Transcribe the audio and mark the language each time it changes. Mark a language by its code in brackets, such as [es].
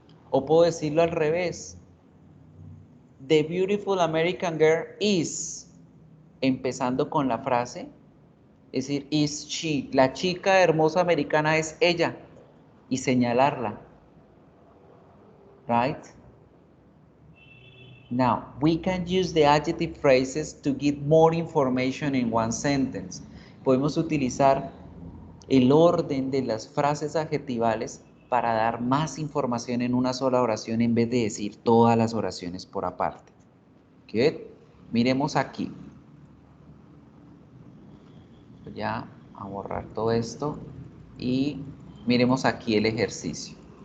[es] O puedo decirlo al revés. The beautiful American girl is, empezando con la frase, es decir, is she. La chica hermosa americana es ella y señalarla. [en] Right? Now, we can use the adjective phrases to give more information in one sentence. [es] Podemos utilizar el orden de las frases adjetivales para dar más información en una sola oración en vez de decir todas las oraciones por aparte. Good. Miremos aquí. Voy a borrar todo esto y miremos aquí el ejercicio.